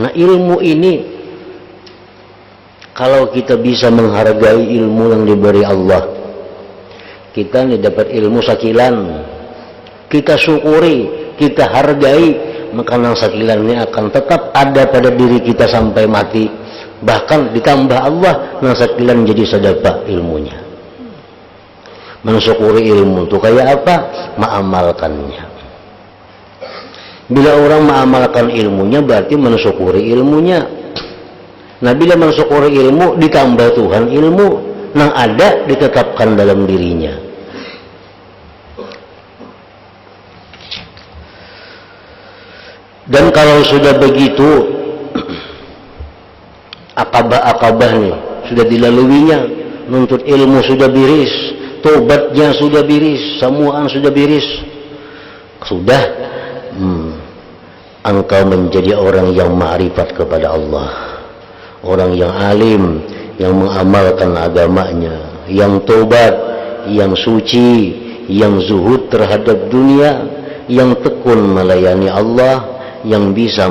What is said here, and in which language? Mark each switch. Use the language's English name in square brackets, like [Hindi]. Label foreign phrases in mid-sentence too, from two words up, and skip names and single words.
[Indonesian] Nah, ilmu ini kalau kita bisa menghargai ilmu yang diberi Allah, kita nih dapat ilmu sakilan, kita syukuri, kita hargai, maka nang sakilan ini akan tetap ada pada diri kita sampai mati. Bahkan ditambah Allah, [Banjar] nang sakilan jadi sedapa ilmunya. [Indonesian] Mensyukuri ilmu itu kayak apa? Mengamalkannya. Bila orang mengamalkan ilmunya, berarti mensyukuri ilmunya. Nah, bila mensyukuri ilmu, ditambah Tuhan ilmu yang ada ditetapkan dalam dirinya. [Banjar] Dan kalau sudah begitu, akabah-akabah nih sudah dilaluinya, nuntut ilmu sudah biris, tobatnya sudah biris, semuaan sudah biris, [Indonesian] sudah engkau menjadi orang yang ma'rifat kepada Allah. Orang yang alim, yang mengamalkan agamanya, yang tobat, yang suci, yang zuhud terhadap dunia, yang tekun melayani Allah, yang bisa